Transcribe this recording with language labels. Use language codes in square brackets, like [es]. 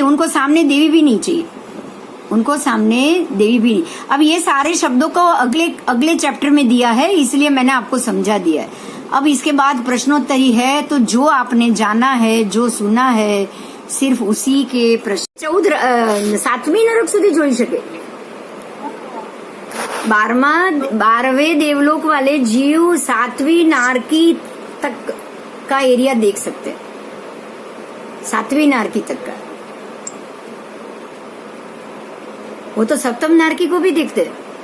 [hi] उनको सामने देवी भी नहीं चाहिए, उनको सामने देवी भी नहीं। अब ये सारे शब्दों को अगले चैप्टर में दिया है, इसलिए मैंने आपको समझा दिया है। अब इसके बाद प्रश्नोत्तरी है, तो जो आपने जाना है, जो सुना है, सिर्फ उसी के प्रश्न। 7वीं नरक [gu] સુધી જોઈ શકે। [hi] 12वें देवलोक वाले जीव 7वीं नारकी तक का एरिया देख सकते हैं, 7वीं नारकी तक का। वो तो सप्तम नारकी को भी देखते हैं।